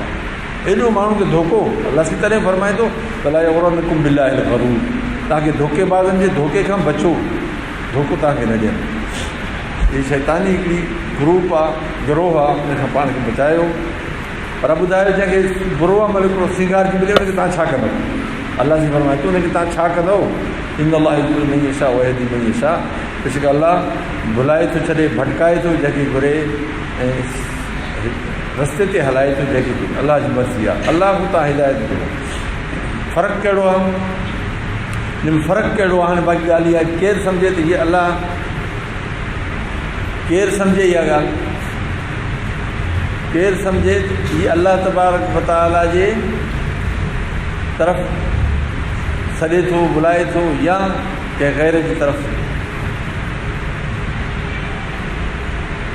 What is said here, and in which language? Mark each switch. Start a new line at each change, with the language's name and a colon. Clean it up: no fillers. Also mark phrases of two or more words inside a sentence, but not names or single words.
Sindhi: एॾो माण्हू खे धोखो अलाह सी तॾहिं फरमाए थो भला
Arabic: يغرنكم بالله الغرور,
Sindhi: तव्हांखे धोखेबाज़नि जे धोखे खां बचो, धोखो तव्हांखे न ॾियनि। हीअ शैतानी हिकिड़ी ग्रुप आहे, गिरोह आहे, उन खां पाण खे बचायो। पर ॿुधायो जंहिंखे बुरो अमल हिकिड़ो सिंगार जी मिले उनखे तव्हां छा कंदव? अलाह जी फरमाए थो उनखे तव्हां छा कंदव?
Arabic: إن الله يضل من يشاء ويهدي من يشاء,
Sindhi: बेशक अलाह भुलाए थो छॾे, भटकाए थो जंहिंखे घुरे ऐं रस्ते ते हलाए थो जंहिंखे घुरे। अलाह जी मर्ज़ी आहे, अलाह खां तव्हां हिदायत कयो। फ़र्क़ु कहिड़ो आहे? हिन में फ़र्क़ु कहिड़ो आहे? हाणे बाक़ी ॻाल्हि इहा आहे, केरु सम्झे त हीअ अलाह, केरु सम्झे इहा ॻाल्हि, केरु सम्झे हीअ
Arabic: الله تبارك وتعالى
Sindhi: जे तरफ़ सॾे थो, बुलाए थो, या कंहिं ग़ैर जी तरफ़।